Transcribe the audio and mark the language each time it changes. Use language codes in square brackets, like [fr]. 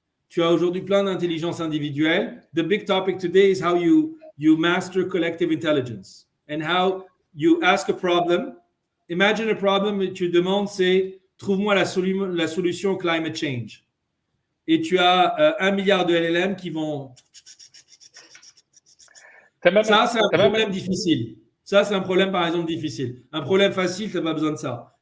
[fr] Tu as aujourd'hui plein d'intelligence individuelle. [en] The big topic today is how you master collective intelligence and how you ask a problem. Imagine a problem [fr] et tu demandes, c'est trouve-moi la solution au climate change. Et tu as 1 milliard de LLM qui vont... Ça, c'est un problème difficile. Ça, c'est un problème, par exemple, difficile. Un problème facile, tu n'as pas besoin de ça.